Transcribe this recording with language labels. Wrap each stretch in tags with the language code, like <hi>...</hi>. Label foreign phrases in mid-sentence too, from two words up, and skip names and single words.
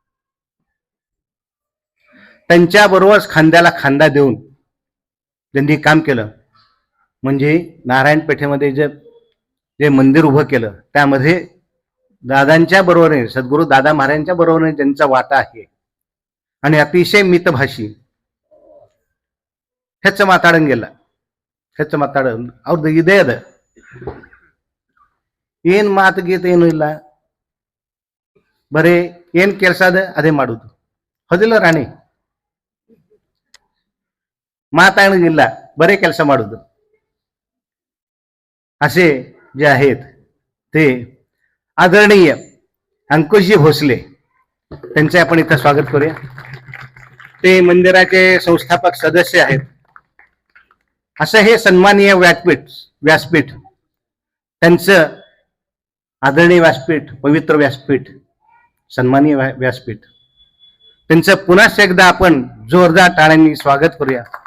<mr>त्यांच्याबरोबर खांद्याला खांदा देऊन ज्यांनी काम केलं म्हणजे नारायणपेठेमध्ये जे मंदिर उभं केलं त्यामध्ये दादांच्या बरोबरीने, सद्गुरू दादा महाराजांच्या बरोबरीने ज्यांचा वाटा आहे आणि अतिशय मितभाषी, ह्याच ಮಾತಾಡಂಗಿಲ್ಲ, ह्याच</mr> <kn>ಮಾತಾಡ ಅವ್ರದ್ದು ಇದೇ ಅದ. ಏನ್ ಮಾತು ಗೀತೆ ಏನೂ ಇಲ್ಲ, ಬರೀ ಏನ್ ಕೆಲಸ ಅದ ಅದೇ ಮಾಡುದು. ಹೌದಿಲ್ಲ ರಾಣಿ? ಮಾತಾಡೋಂಗಿಲ್ಲ, बरे ಕೆಲಸ ಮಾಡುದು.</kn> <mr>असे जे आहेत ते आदरणीय अंकुशजी भोसले त्यांचे आपण इथं स्वागत करूया. ते मंदिराचे संस्थापक सदस्य आहेत. असं हे सन्माननीय व्यासपीठ त्यांचं आदरणीय व्यासपीठ, पवित्र व्यासपीठ, सन्माननीय व्यासपीठ त्यांचं पुन्हा एकदा आपण जोरदार टाळ्यांनी स्वागत करूया.</mr>